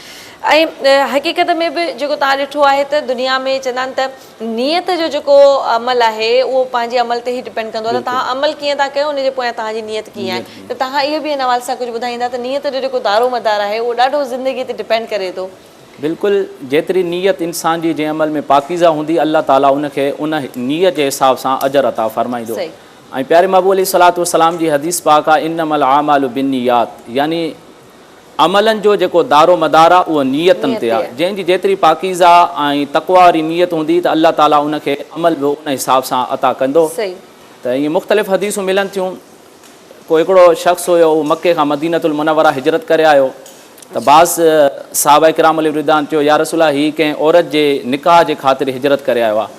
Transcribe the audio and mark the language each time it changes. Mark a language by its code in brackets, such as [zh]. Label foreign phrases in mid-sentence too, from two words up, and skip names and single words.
[sd] ऐं हक़ीक़त में बि जेको तव्हां ॾिठो आहे त दुनिया में चवंदा आहिनि त नियत जो जेको अमल आहे उहो पंहिंजे अमल ते ई डिपेंड कंदो आहे त तव्हां अमल कीअं था कयो उनजे पोयां तव्हांजी नियत कीअं आहे। त तव्हां इहो बि हिन हवाले सां कुझु ॿुधाईंदा त नियत जो जेको दारो मदार आहे उहो ॾाढो ज़िंदगी ते डिपेंड करे थो। बिल्कुलु, जेतिरी नियत इंसान जी जंहिं अमल में पाकीज़ा हूंदी अल्लाह ताला उनखे उन नियत जे हिसाब सां अजर अता फरमाईंदो। ऐं प्यारे महबूब [ar] عليه الصلاة والسلام [sd] जी हदीस पाक आहे [ar] إنما الأعمال بالنيات, [sd] यानी अमलनि जो जेको दारो मदार आहे उहो नियतनि ते आहे। जंहिंजी जेतिरी पाकीज़ा ऐं तक़वा वारी नियत हूंदी त अल्लाह ताला उनखे अमल बि उन हिसाब सां अता कंदो। त ईअं मुख़्तलिफ़ हदीसूं मिलनि थियूं। को हिकिड़ो शख़्स हुयो उहो मके खां मदीनतुल मुनव्वरा हिजरत करे आयो त बाज़ सहाबा किराम रिदान चयो [ar] يا رسول [sd] ही कंहिं औरत जे निकाह जे ख़ातिर हिजरत करे आयो आहे।